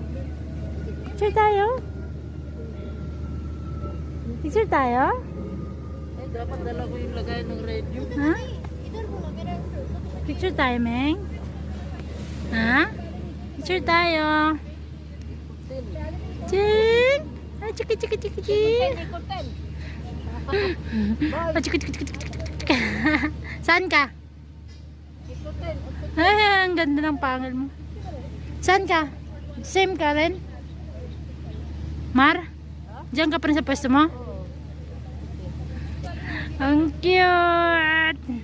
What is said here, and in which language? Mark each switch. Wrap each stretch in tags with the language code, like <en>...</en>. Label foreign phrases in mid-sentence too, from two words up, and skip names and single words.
<tl>Picture tayo? Picture tayo? Eh, dapat dala ko yung lagay ng radio. Ha? Picture tayo, Meng? Ha? Picture tayo. Ching! Ay, chiki chiki chiki chiki. Ah, chiki chiki chiki chiki chiki. Saan ka? Ay, ang ganda ng pangal mo. Saan ka? Same ka rin? Mar? Diyan ka pa rin sa pwesto mo? Ang cute!</tl>